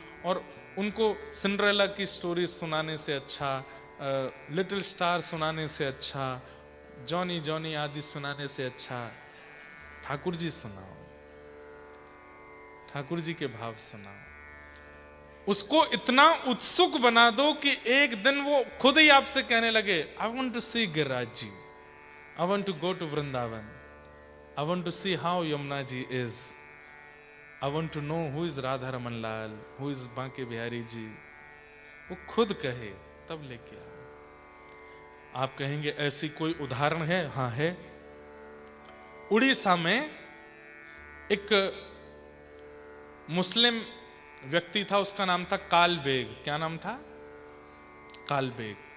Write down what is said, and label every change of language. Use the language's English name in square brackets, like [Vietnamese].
[Hindi] और उनको सिंड्रेला की स्टोरी सुनाने से अच्छा, लिटिल स्टार सुनाने से अच्छा, जॉनी जॉनी आदि सुनाने से अच्छा ठाकुर जी सुनाओ, ठाकुर जी के भाव सुनाओ। उसको इतना उत्सुक बना दो कि एक दिन वो खुद ही आपसे कहने लगे, [English] I want to see Giriraj ji, I want to go to Vrindavan. I want to see how Yamuna ji is. I want to know who is Radha Raman Lal, who is Banke Bihari ji. [Hindi] वो खुद कहे तब लेके आओ. आप कहेंगे ऐसी कोई उदाहरण है? हाँ है. उड़ीसा में एक मुस्लिम व्यक्ति था, उसका नाम था काल बेग. क्या नाम था? काल बेग.